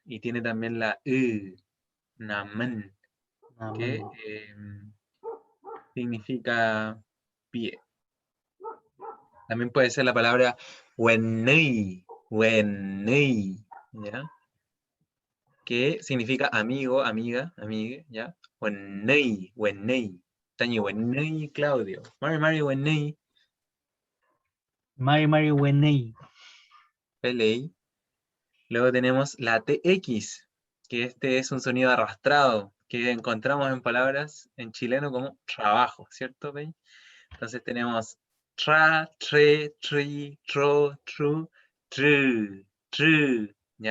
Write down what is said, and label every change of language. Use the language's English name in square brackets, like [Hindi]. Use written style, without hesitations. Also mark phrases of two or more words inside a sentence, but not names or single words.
[Spanish] Y tiene también la namen, Namen. que significa pie. También puede ser la palabra [Mapuche] wenei, wenei, [Spanish] ¿ya? Que significa amigo, amiga, amigue, ¿ya? [Mapuche] Wenei, wenei. Tañi wenei, Claudio. Mari, Mari, wenei, Mari Mari Wenei. [Spanish] pelei. Luego tenemos la TX, que este es un sonido arrastrado que encontramos en palabras en chileno como trabajo, ¿cierto, Pei? Entonces tenemos tra, tre, tri, tro, tru, tru, ¿ya?